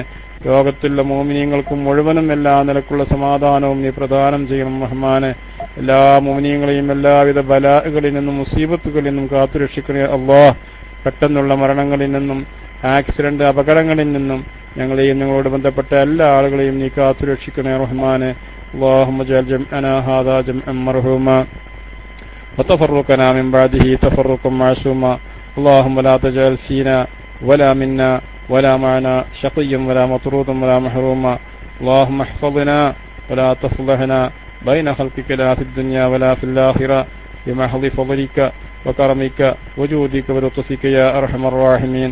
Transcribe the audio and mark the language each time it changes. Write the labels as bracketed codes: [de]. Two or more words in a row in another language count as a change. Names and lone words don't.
[ml] ലോകത്തുള്ള മുഅ്മിനീങ്ങൾക്കും മുഴുവനും എല്ലാ നിലക്കുള്ള സമാധാനവും നീ പ്രദാനം ചെയ്യണം റഹ്മാനെ. എല്ലാ മുഅ്മിനീങ്ങളെയും എല്ലാവിധ ബലാകളിൽ നിന്നും മുസീബത്തുകളിൽ നിന്നും കാത്തുരക്ഷിക്കണേ അല്ലാഹ്. പെട്ടെന്നുള്ള മരണങ്ങളിൽ നിന്നും ആക്സിഡന്റ് അപകടങ്ങളിൽ നിന്നും ഞങ്ങളെയും ഞങ്ങളോട് ബന്ധപ്പെട്ട എല്ലാ ആളുകളെയും നീ കാത്തുരക്ഷിക്കണേ റഹ്മാനെ. [ar] اللهم اجعل جمعنا هذا جمعا مرحوما وتفرقنا من بعده تفرقا معصوما. اللهم لا تجعل فينا ولا منا ولا معنا شقيا ولا مطرودا ولا محروما. اللهم احفظنا ولا تفضحنا بين خلقك لا في الدنيا ولا في الآخرة بمحض فضلك وكرمك وجودك ولطفك يا أرحم الراحمين.